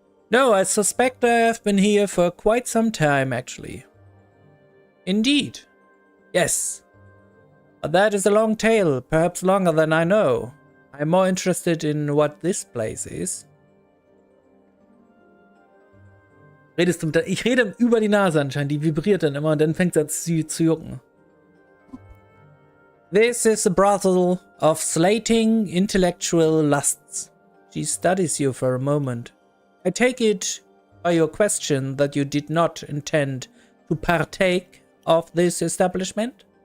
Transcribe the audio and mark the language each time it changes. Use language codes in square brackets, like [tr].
[en] No, I suspect I have been here for quite some time, actually. Indeed. Yes. But that is a long tale, perhaps longer than I know. I'm more interested in what this place is. [de] Redest du mit der... Ich rede über die Nase anscheinend, die vibriert dann immer und dann fängt es an zu jucken. [en] This is a brothel of slating intellectual lusts. She studies you for a moment. I take it by your question that you did not intend to partake of this establishment?